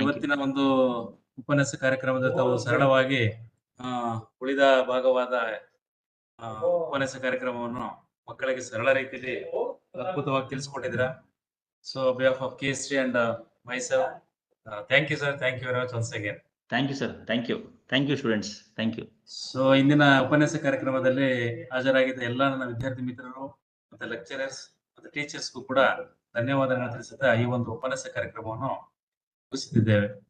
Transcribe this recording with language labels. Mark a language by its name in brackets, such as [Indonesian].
[Kannada] ಇವತ್ತಿನ ಒಂದು ಉಪನ್ಯಾಸ ಕಾರ್ಯಕ್ರಮದ ತಾವು ಸರಳವಾಗಿ ಉಳಿದ ಭಾಗವಾದ ಉಪನ್ಯಾಸ ಕಾರ್ಯಕ್ರಮವನ್ನು ಮಕ್ಕಳಿಗೆ ಸರಳ ರೀತಿಯಲ್ಲಿ ಅದ್ಭುತವಾಗಿ ತಿಳಿಸ್ಕೊಟ್ಟಿದ್ದೀರಾ. [English] So behalf of KST and myself, thank you sir, thank you very much once again. Thank you sir, thank you students, thank you. [Kannada] So ಇಂದಿನ ಉಪನ್ಯಾಸ ಕಾರ್ಯಕ್ರಮದಲ್ಲಿ ಹಾಜರಾಗಿದ್ದ ಎಲ್ಲ ನನ್ನ ವಿದ್ಯಾರ್ಥಿ ಮಿತ್ರರು ಮತ್ತೆ ಲೆಕ್ಚರರ್ಸ್ ಮತ್ತೆ ಟೀಚರ್ಸ್ಗೂ ಕೂಡ ಧನ್ಯವಾದಗಳನ್ನು ತಿಳಿಸುತ್ತಾ ಈ ಒಂದು ಉಪನ್ಯಾಸ ಕಾರ್ಯಕ್ರಮವನ್ನು ಮುಗಿಸುತ್ತಿದ್ದೇವೆ.